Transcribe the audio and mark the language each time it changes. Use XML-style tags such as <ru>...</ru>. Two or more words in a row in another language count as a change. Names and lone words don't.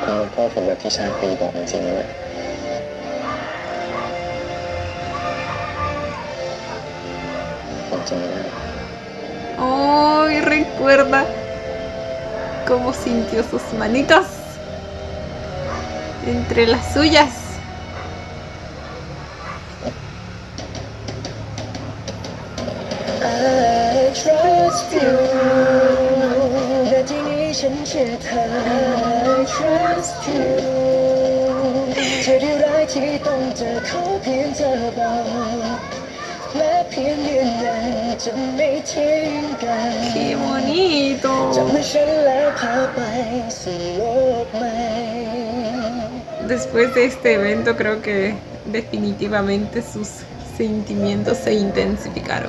<th>โทษผมแบบที่ชาตรีบอกจริงๆเลยผมจริงไม่ได้</th> <es>Oh, y recuerda cómo sintió sus manitos entre las suyas.</es> <en>I trust you</en> <th>นาทีนี้ฉันเชื่อเธอ</th> <en>I trust you</en> <th>เธอได้ร้ายที่ต้องเจอเขาเพียงเธอบอกและเพียงยืนยันจะไม่ทิ้งกัน</th> <es>¡Qué bonito!</es> <th>จับมือฉันแล้วพาไปสู่โลกใหม่</th> <es>Después de este evento creo que definitivamente sus sentimientos se intensificaron.</es>